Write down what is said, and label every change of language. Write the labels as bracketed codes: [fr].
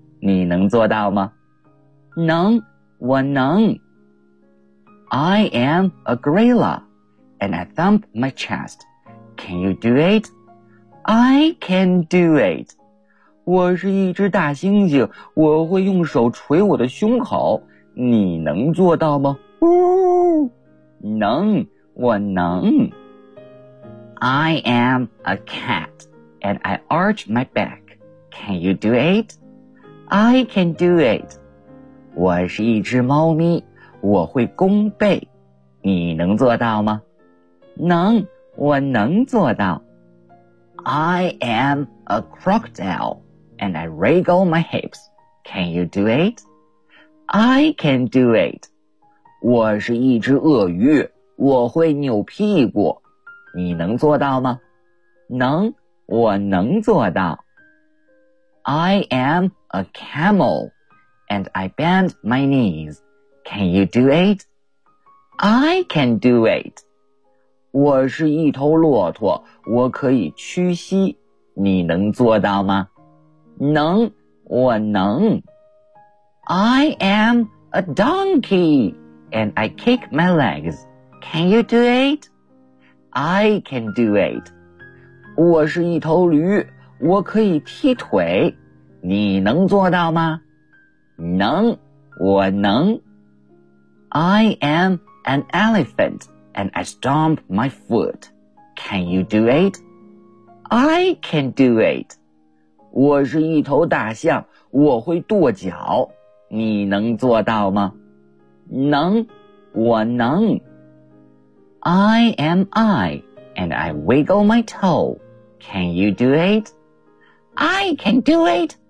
[zh] 你能做到吗？能，我能。 [en] I am a gorilla, and I thump my chest. Can you do it? I can do it. [zh] 我是一只大猩猩，我会用手捶我的胸口。你能做到吗？呜，能，我能。 [en] I am a cat, and I arch my back. Can you do it? I can do it. [zh] 我是一只猫咪，我会弓背。你能做到吗？能，我能做到。 [en] I am a crocodile, and I wriggle my hips. Can you do it? I can do it. [zh] 我是一只鳄鱼，我会扭屁股。你能做到吗？能，我能做到。 [en] I am a camel, and I bend my knees. Can you do it? I can do it. [zh] 我是一头骆驼，我可以屈膝。你能做到吗？能，我能。 [en] I am a donkey, and I kick my legs. Can you do it? I can do it. [zh] 我是一头驴，我可以踢腿。你能做到吗？能，我能。 [en] I am an elephant, and I stomp my foot. Can you do it? I can do it. [zh] 我是一头大象，我会跺脚。你能做到吗？能，我能。 [en] I am I, and I wiggle my toe. Can you do it? I can do it!